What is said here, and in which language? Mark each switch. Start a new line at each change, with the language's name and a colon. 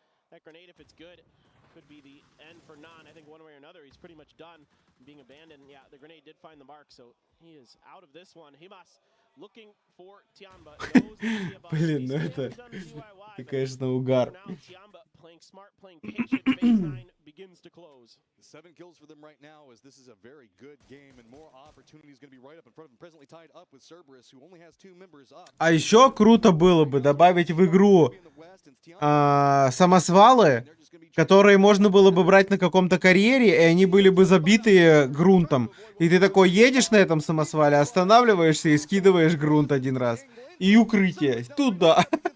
English: That grenade, if it's good, could be the end for Non. I think one way or another, he's pretty much done being abandoned. Yeah, the grenade did find the mark, so he is out of this one. Himas looking for Tiamba.
Russian: Блин, ну это, конечно, угар.
English: Playing smart, playing patient, phase 9 begins to close. 7 kills for them right now, as this is a very good game, and more opportunities going to be right up in front of them. Presently tied up with Cerberus, who only has 2 members up.
Russian: А еще круто было бы добавить в игру самосвалы, которые можно было бы брать на каком-то карьере, и они были бы забиты грунтом. И ты такой едешь на этом самосвале, останавливаешься и скидываешь грунт 1 раз. И укрытие. Туда.